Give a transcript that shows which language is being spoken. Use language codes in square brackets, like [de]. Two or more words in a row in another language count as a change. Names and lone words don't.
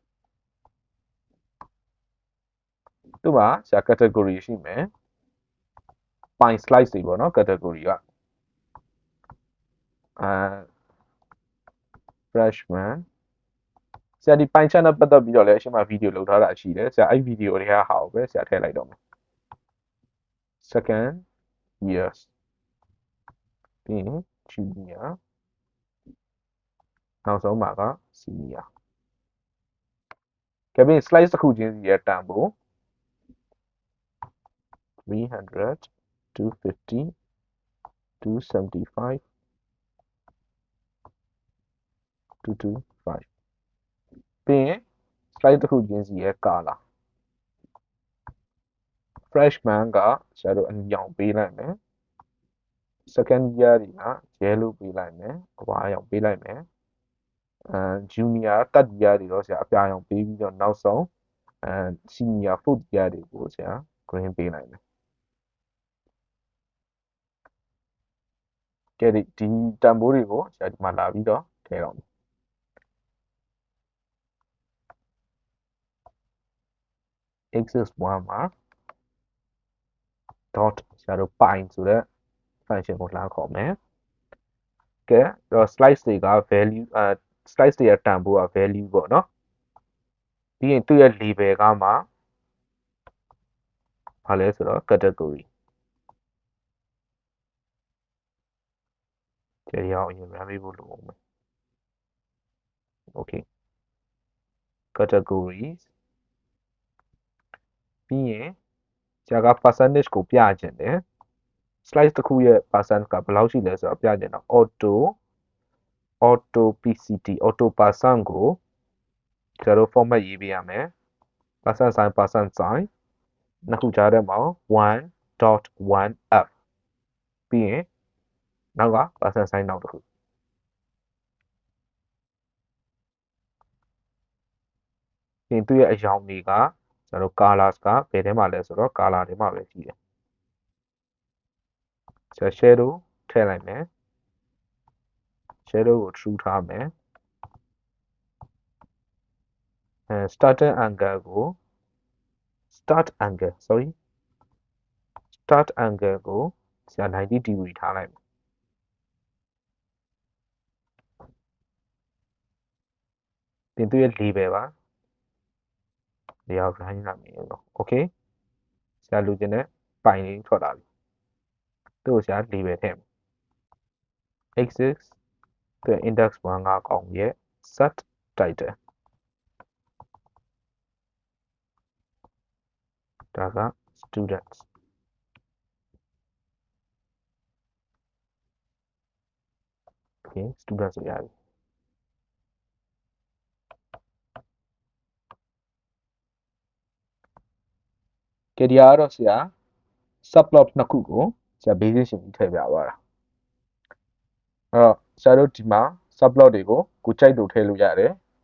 [my] သူ့မှာဆရာ category ရှိမယ်ပိုင် slice တွေပေါ့နော် category ကfreshman ဆရာဒီပိုင်ချနဲ့ပတ်သက်ပြီးတော့လည်းအရှင်းမဗီဒီယိုလုပ်ထားတာရှိတယ်ဆရာအဲ့ဗီဒီယိုတွေကဟာကိုပဲဆရာထည့်လိုက်တော့မယ် [en] second years [my] ပြီးရင် junior နောက်ဆုံးမှာက senior ကဲပြီး slice တစ်ခုချင်းစီရဲ့တန်ဖိုး300 250 275 225 ပြီးရင် slide တစ်ခုချင်းစီရဲ့ color freshman ကဆရာတို့အရောင် ပေးလိုက်မယ် [en] second year [my] တွေက yellow ပေးလိုက်မယ်အဝါရောင်ပေးလိုက်မယ် [en] junior third year [my] တွေတော့ဆရာအပြာရောင်ပေးပြီးတော့နောက်ဆုံး [en] senior fourth year [my] တွေကိုဆရာ green ပေးလိုက်မယ်ကဲဒီတန်ဖိုးတွေကိုဆရာဒီမှာလာပြီးတော့ထည့်တော့မယ် axis 1မှာ dot ဆရာတို့ pi ဆိုတဲ့ function ကိုလှမ်းခေါ်မယ်ကဲတော့ slice တွေက value slice တွေရဲ့တန်ဖိုးက value ပေါ့နော်ပြီးရင်သူ့ရဲ့ label ကမှ ဘာလဲဆိုတော့ category ကြည့်ရအောင်အရင်ရမ်းပေးဖို့လိုအောင်မယ် [en] okay categories [my] ပြီးရင်ဆရာက percentage ကိုပြချင်တယ် slice တစ်ခုရဲ့ percent ကဘယ်လောက်ရှိလဲဆိုတော့ပြချင်တော့ [en] auto pct auto percent [my] ကိုဆရာတို့ format ရေးပေးရမယ် [en] percent sign [my] နှစ်ခုကြားထဲမှာ 1.1f ပြီးရင်နောက်က [en] percent sign [my] နောက်တစ်ခု ပြင်သူ့ရဲ့အရောင်တွေကကျွန်တော်တို့ colors ကဘယ်ထဲမှာလဲဆိုတော့ color ထဲမှာပဲရှိတယ် ဆိုတော့ shadow ထည့်လိုက်မယ် shadow ကို true ထားမယ် [en] starting angle [my] ကို [en] start angle [my] ကိုဆရာ90 degree ထားလိုက်မယ်ပြင်သူ့ရဲ့ label ပါဒီအောင်ခိုင်းလာမယ်တော့ okay ဆရာလူချင်တဲ့ပိုင်လေးထွက်လာပြီသူ့ကိုဆရာ label ထည့်မယ် axis သူ index 1ကကောင်ရဲ့ [en] set title [my] ဒါက students [en] okay students [my] ဆိုရပြီကဲဒီကတော့ဆရာ subplot နှစ်ခုကိုဆရာ basic ရှင်းပြီးထည့်ပြသွားတာအဲ့တော့ဆရာတို့ဒီမှာ subplot တွေကိုကိုကြိုက်လို့ထည့်လို့ရတယ်